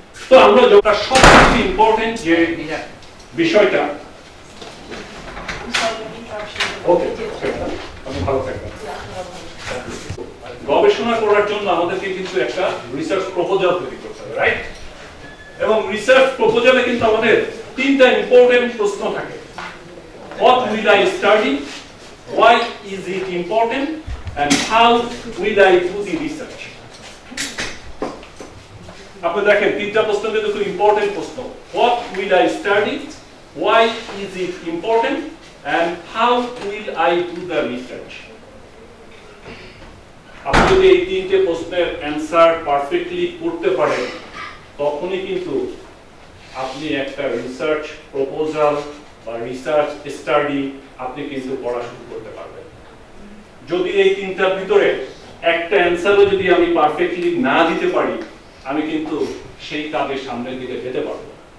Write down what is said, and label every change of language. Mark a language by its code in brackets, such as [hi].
[bn] তো আমরা যেটা সবচেয়ে ইম্পর্টেন্ট যে বিষয়টা, ওকে আপনি ভালো থাকবেন। গবেষণা করার জন্য আমাদেরকে কিন্তু একটা রিসার্চ প্রপোজাল তৈরি করতে হবে, রাইট? এবং রিসার্চ প্রপোজালে কিন্তু আমাদের 3টা ইম্পর্টেন্ট প্রশ্ন থাকে। [en] What will I study? Why is it important? And how will I do the research? [bn] আপনি দেখেন 3টা প্রশ্ন কিন্তু খুব ইম্পর্টেন্ট প্রশ্ন। [en] What will I study? Why is it important? and how will I do the research? [bn] আপনি যদি এই তিনটে প্রশ্নের অ্যানসার পারফেক্টলি করতে পারেন তখনই কিন্তু আপনি একটা রিসার্চ প্রপোজাল বা রিসার্চ স্টাডি আপনি কিন্তু পড়া শুরু করতে পারবেন। যদি এই তিনটার ভিতরে একটা অ্যানসারও যদি আমি পারফেক্টলি না দিতে পারি আমি কিন্তু সেই কাজের সামনের দিকে যেতে পারবো না।